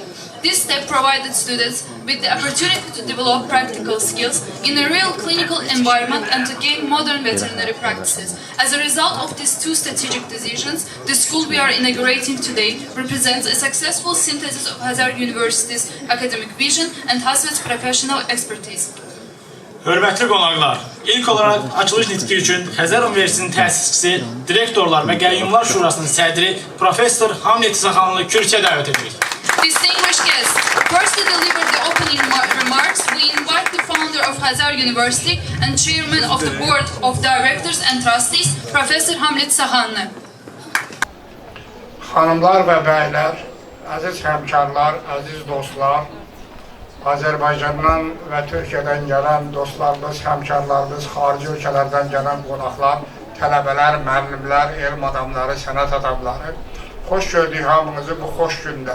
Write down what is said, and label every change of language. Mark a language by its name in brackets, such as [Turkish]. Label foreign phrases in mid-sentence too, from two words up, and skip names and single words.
[English] This step provided students with the opportunity to develop practical skills in a real clinical environment and to gain modern veterinary practices. As a result of these two strategic decisions, the school we are inaugurating today represents a successful synthesis of Xəzər University's academic vision and Hasfiyet's professional expertise. [Azerbaijani] Hörmətli qonaqlar, ilk olaraq açılış nitqi üçün Xəzər Universitetinin təsisçisi, direktorlar və qəyyumlar şurasının sədri Professor Hamlet İsaxanlı kürsüyə dəvət edirik. [English] Distinguished guests, first to deliver the opening remarks, we invite the founder of Xəzər University and chairman of the board of directors and trustees, Professor Hamlet İsaxanlı. [Azerbaijani] Xanımlar və bəylər, əziz həmkarlar, əziz dostlar, Azərbaycandan və Türkiyədən gələn dostlarımız, həmkarlarımız, xarici ölkələrdən gələn qonaqlar, tələbələr, müəllimlər, elm adamları, sənət adamları, xoş gördük hamınızı bu xoş gündə.